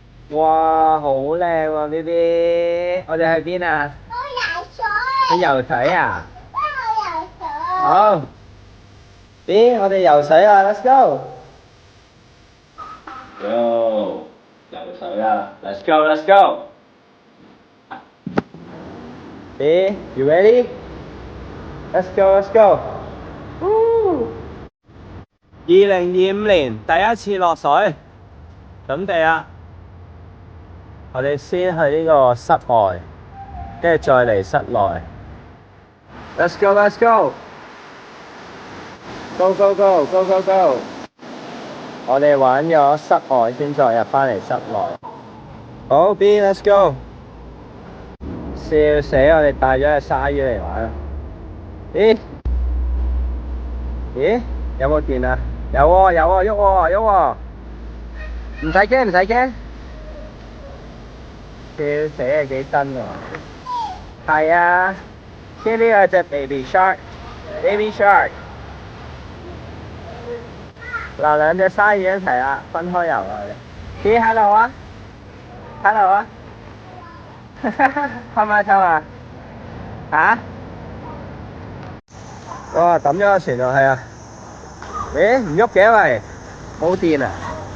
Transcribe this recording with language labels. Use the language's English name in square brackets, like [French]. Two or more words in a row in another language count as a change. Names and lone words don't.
[Cantonese] 哇，好靚喎呢啲！我哋去邊啊？去游水啊？好，B，我哋游水啊 ！ [English] Let's go！ [Cantonese] 游水啊 ！ [English] Let's go！Let's go！ B, you ready? Let's go! Let's go! [Cantonese] 2025年第一次落水，準備啊！我哋先去呢個室外，跟住再嚟室內。 [English] Let's go! Let's go! Go go go go go go！ [Cantonese] 我哋玩咗室外先再入返嚟室內。好 ，B， [English] Let's go！ [Cantonese] 笑死！我哋帶咗隻鯊魚嚟玩。咦？咦？有冇電啊？有喎有喎，喐喎喐喎！唔使驚唔使驚。笑死啊！幾真喎！係啊，呢啲有隻 [English] baby shark。 baby shark。 [Cantonese] 嗱，兩隻鯊魚一齊啦，分開游落去。咦 ，hello 啊 ，hello 啊，開唔開心啊？嚇？哇，抌咗個船落去啊！咦，唔喐嘅喂，冇電啊！